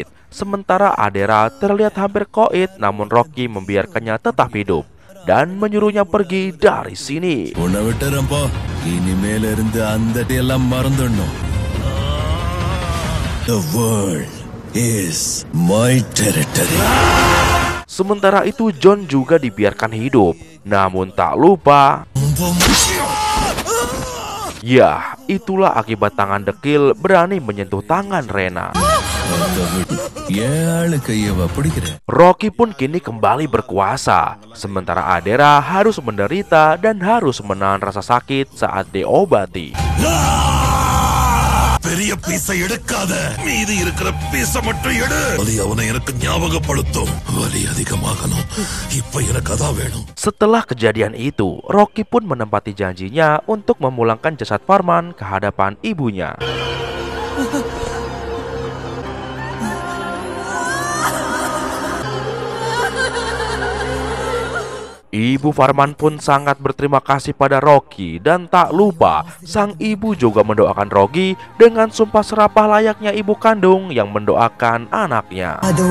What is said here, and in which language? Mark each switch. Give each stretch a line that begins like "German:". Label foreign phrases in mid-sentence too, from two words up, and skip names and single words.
Indonesian: Sementara Adira terlihat hampir koit, namun Rocky membiarkannya tetap hidup dan menyuruhnya pergi dari sini.
English: The world is my territory.
Indonesian: Sementara itu John juga dibiarkan hidup, namun tak lupa. Ya, itulah akibat tangan dekil berani menyentuh tangan Rena. Rocky pun kini kembali berkuasa, sementara Adira harus menderita dan harus menahan rasa sakit saat diobati.
Tamil: பெரிய பீஸை எடுக்காத, மீதி இருக்கிற பீஸை மட்டும் எடு. வலி அவனை எனக்கு ஞாபகப்படுத்தும். வலி அதிகமாகணும். இப்ப எனக்கு அதான் வேணும்.
Indonesian: Setelah kejadian itu, Rocky pun menempati janjinya untuk memulangkan jasad Farman ke hadapan ibunya. Ibu Farman pun sangat berterima kasih pada Rocky, dan tak lupa sang ibu juga mendoakan Rocky dengan sumpah serapah layaknya ibu kandung yang mendoakan anaknya.